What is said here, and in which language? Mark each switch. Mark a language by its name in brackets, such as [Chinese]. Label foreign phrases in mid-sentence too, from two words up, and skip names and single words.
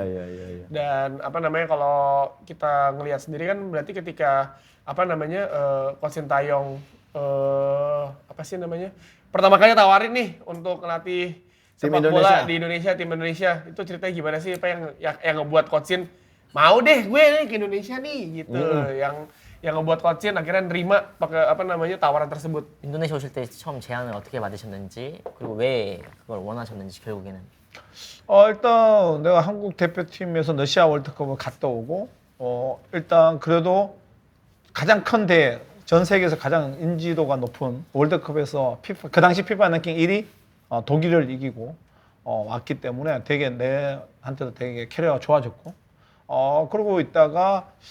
[Indonesian] Dan apa namanya, kalau kita ngelihat sendiri kan berarti ketika Coach Sintayong apa sih namanya, pertama kali tawarin nih untuk ngelatih Tim sepak Indonesia. bola di Indonesia, tim Indonesia, itu ceritanya gimana sih, apa yang ngebuat Coach Sin mau deh gue nih ke Indonesia nih gitu. Yang ngebuat Coach Shin akhirnya nerima pakai apa namanya tawaran tersebut. [Korean] 인도네시아 오실 때 처음 제안을 어떻게 받으셨는지 그리고 왜 그걸 원하셨는지 결국에는. 일단 내가 한국 대표팀에서 러시아 월드컵을 갔다 오고 일단 그래도 가장 큰 대회, 전 세계에서 가장 인지도가 높은 월드컵에서 그 당시 피파 랭킹 1위 독일을 이기고 왔기 때문에 되게 내한테도 되게 캐리어가 좋아졌고 그러고 있다가